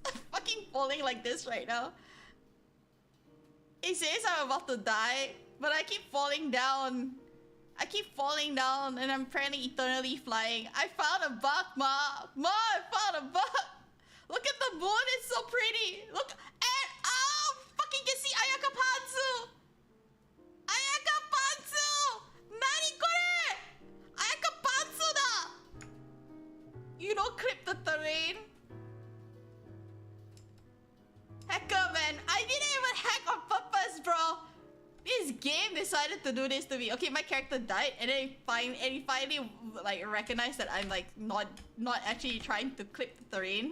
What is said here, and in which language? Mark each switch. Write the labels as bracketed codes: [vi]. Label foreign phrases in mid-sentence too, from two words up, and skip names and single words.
[en] I'm fucking falling like this right now. It says I'm about to die, but I keep falling down. I keep falling down and I'm apparently eternally flying. I found a bug, Ma! Ma, I found a bug! Look at the moon, it's so pretty! Look, and oh! Fucking can see Ayaka Pantsu! [ja] 綾華パンツ！何これ! 綾華パンツだ! [en] You don't clip the terrain? Hacker, man! I didn't even hack on purpose, bro! This game decided to do this to me. Okay, my character died, and then he finally like recognized that I'm like not actually trying to clip the terrain.